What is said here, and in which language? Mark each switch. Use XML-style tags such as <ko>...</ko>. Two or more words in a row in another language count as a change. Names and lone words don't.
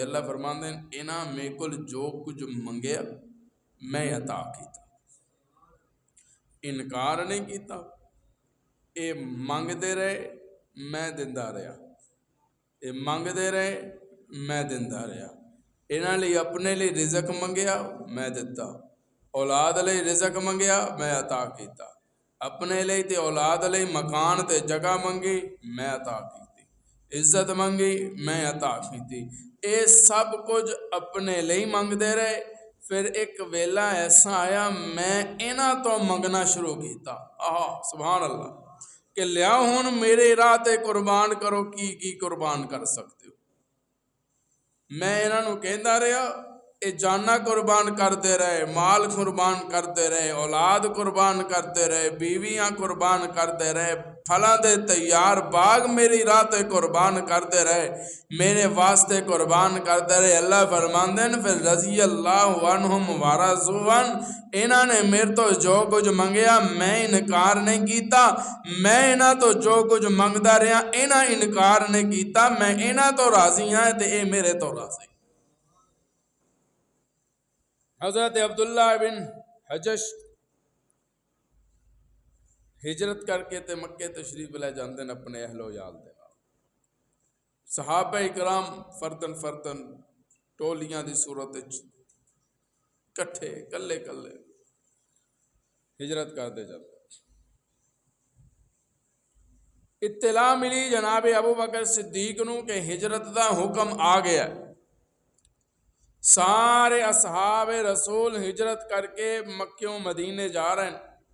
<pa>اللہ فرماندے ہیں انہاں میرے کول جو کچھ منگیا میں عطا کیتا، انکار نہیں کیتا. اے منگتے رہے میں دیندا رہا، اے منگتے رہے میں دیندا رہا. انہاں لئی اپنے لئی رزق منگیا میں دتا، اولاد لئی رزق منگیا میں عطا کیتا، اپنے لئی تے اولاد لئی مکان تے جگہ منگی میں عطا کیتی، عزت منگی میں عطا کیتی. اے سب کچھ اپنے لئی منگتے رہے. پھر ایک ویلا ایسا آیا میں انہاں تو منگنا شروع کیتا.</pa> <ar>سبحان اللہ.</ar> <pa>کہ لیا ہون میرے راہ تے قربان کرو، کی قربان کر سکتے ہو. میں انہاں نو کہندا رہا اے جانا قربان کرتے رہے، مال قربان کرتے رہے، اولاد قربان کرتے رہے، بیویاں قربان کرتے رہے، پھلاں دے تیار باغ میری راہ تے قربان کرتے رہے، میرے واسطے قربان کرتے رہے. اللہ فرماندے ہیں پھر</pa> <ar>رضی اللہ عنہم ورضوا عنہ،</ar> <pa>انہاں نے میرے تو جو کچھ منگیا میں انکار نہیں کیتا. میں انہاں تو جو کچھ منگدا رہا انہاں انکار نہیں کیتا. میں انہاں تو راضی ہاں تے اے میرے تو راضی. حضرت عبداللہ بن حجش ہجرت کر کے تے مکے تشریف لے جاندے ہیں اپنے اہل و یال دے نال. صحابہ اکرام فردن فردن ٹولیاں دی صورت وچ کٹھے کلے کلے ہجرت کرتے جاتے. اطلاع ملی جناب ابو بکر صدیق نو کہ ہجرت دا حکم آ گیا. سارے اصحاب رسول ہجرت کر کے مکیوں مدینے جا رہے ہیں.</pa>